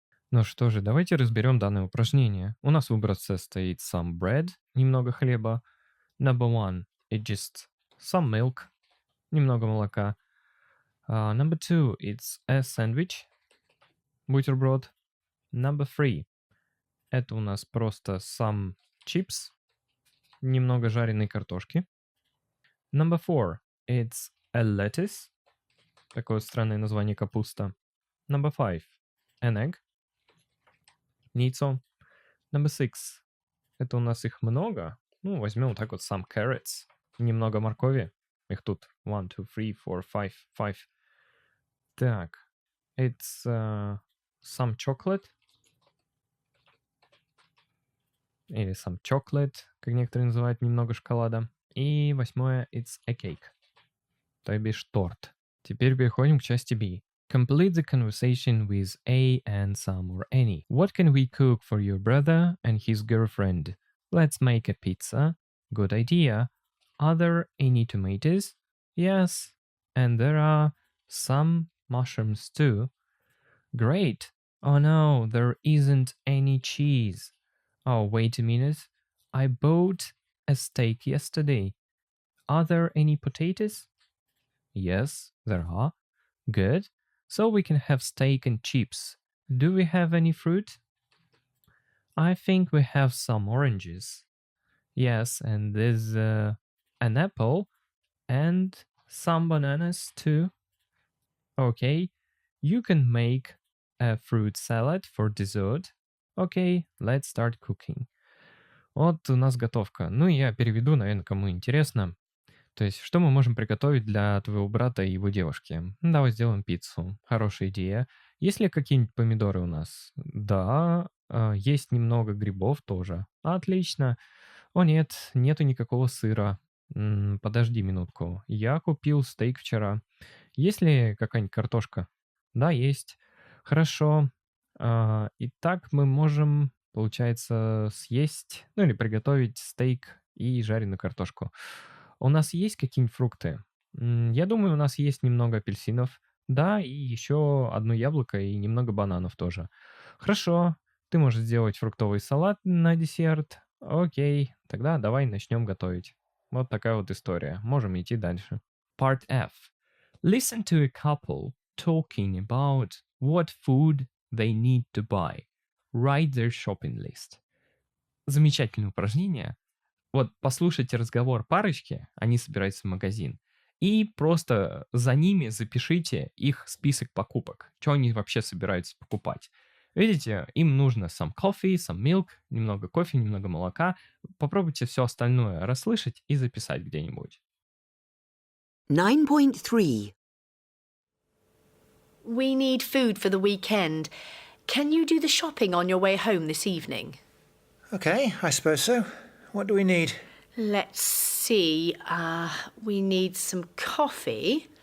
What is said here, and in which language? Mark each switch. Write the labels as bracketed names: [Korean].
[Russian] Ну что же, давайте разберем данное упражнение. У нас в образце стоит [English] some bread, [Russian] немного хлеба. [English] Number one, it's just some milk, [Russian] немного молока. [English] Number two, it's a sandwich, [Russian] бутерброд. [English] Number three, [Russian] это у нас просто [English] some chips, [Russian] немного жареной картошки. [English] Number four, it's a lettuce, [Russian] такое странное название капуста. [English] Number five, an egg, [Russian] яйцо. [English] Number six, [Russian] это у нас их много. Возьмем вот так вот [English] some carrots, [Russian] немного моркови. Их тут 1, 2, 3, 4, 5. Так, [English] it's some chocolate. [Russian] Или [English] some chocolate, [Russian] как некоторые называют, немного шоколада. И восьмое, [English] it's a cake, [Russian] то бишь торт. Теперь переходим к части B. [English] Complete the conversation with a and some or any. What can we cook for your brother and his girlfriend? Let's make a pizza. Good idea. Are there any tomatoes? Yes. And there are some mushrooms too. Great. Oh no, there isn't any cheese. Oh, wait a minute. I bought a steak yesterday. Are there any potatoes? Yes, there are. Good. So we can have steak and chips. Do we have any fruit? I think we have some oranges. Yes, and there's an apple and some bananas too. Okay, you can make a fruit salad for dessert. Okay, let's start cooking. [Russian] Вот у нас готовка. Я переведу, наверное, кому интересно. То есть, что мы можем приготовить для твоего брата и его девушки? Давай сделаем пиццу. Хорошая идея. Есть ли какие-нибудь помидоры у нас? Да, есть немного грибов тоже. Отлично. О нет, нету никакого сыра. Подожди минутку. Я купил стейк вчера. Есть ли какая-нибудь картошка? Да, есть. Хорошо. Итак, мы можем, получается, съесть, или приготовить стейк и жареную картошку. У нас есть какие-нибудь фрукты? Я думаю, у нас есть немного апельсинов. Да, и еще одно яблоко и немного бананов тоже. Хорошо. Ты можешь сделать фруктовый салат на десерт. Окей, тогда давай начнем готовить. Вот такая вот история. Можем идти дальше. [English] Part F. Listen to a couple talking about what food they need to buy. Write their shopping list. [Russian] Замечательное упражнение. Вот послушайте разговор парочки, они собираются в магазин, и просто за ними запишите их список покупок, что они вообще собираются покупать. Видите, им нужно [English] some coffee, some milk, [Russian] немного кофе, немного молока. Попробуйте все остальное расслышать и записать где-нибудь. 9.3. [English] We need food for the weekend. Can you do the shopping on your way home this evening? Okay, I suppose so. What do we need? Let's see. We need some coffee,